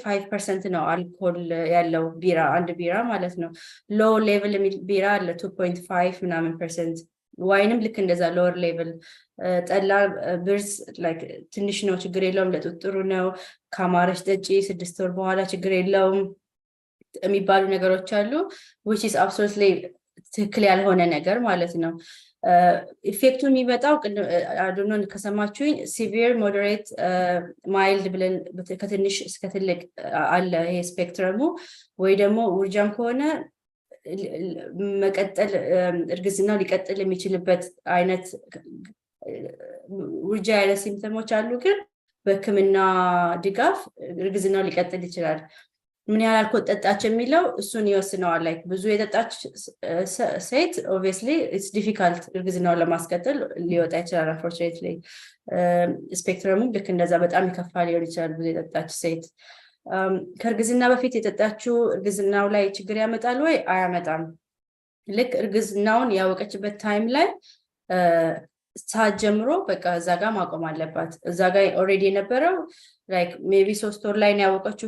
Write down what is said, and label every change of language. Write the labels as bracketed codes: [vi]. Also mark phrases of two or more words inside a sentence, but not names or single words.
[am] 5% ነው አልኮል ያለው ቢራ አንድ ቢራ ማለት ነው [en] low level [am] ቢራ አለ 2.5 ምናምን ፐርሰንት ዋይንም ልክ እንደዛ [en] lower level [am] ጠላ ብርስ ላይክ ትንሽ ነው ችግር የለውም ለጥጥሩ ነው ካማረሽ ጠጪ 6 ወር በኋላ ችግር የለውም የሚባሉ ነገሮች አሉ [en] which is absolutely [am] ትክክል ያልሆነ ነገር ማለት ነው ኢፌክቱ የሚመጣው አዶኖን ከሰማችሁኝ [en] severe moderate mild [am] ብለን ከትንሽ እስከ ትልቅ አለ ይሄ ስፔክትረሙ ወይ ደግሞ ውርጃም ከሆነ መቀጠል እርግዝናው ሊቀጥል የሚችልበት አይነት ውርጃ ያለ ሲምፕተሞች አሉ ግን በህክምና ድጋፍ እርግዝናው ሊቀጥል ይችላል ምን ያህል አልኮል ጠጣች የሚለው እሱን ይወስነዋል ላይክ ብዙ የጠጣች ሴት [en] obviously it's difficult [am] እርግዝናውን ለማስቀጠል ሊወጣ ይችላል unfortunately ስፔክትረሙ ልክ እንደዛ በጣም ይከፋ ሊሆን ይችላል ብዙ የጠጣች ሴት ከእርግዝና በፊት የጠጣችው እርግዝናው ላይ ችግር ያመጣል ወይ አያመጣም ልክ እርግዝናውን ያወቀችበት ታይም ላይ ሰዓት ጀምሮ በቃ እዛ ጋር ማቆም አለባት እዛ ጋር ኦሬዲ የነበረው [en] like maybe [am] 3 ወር ላይ ያወቀችው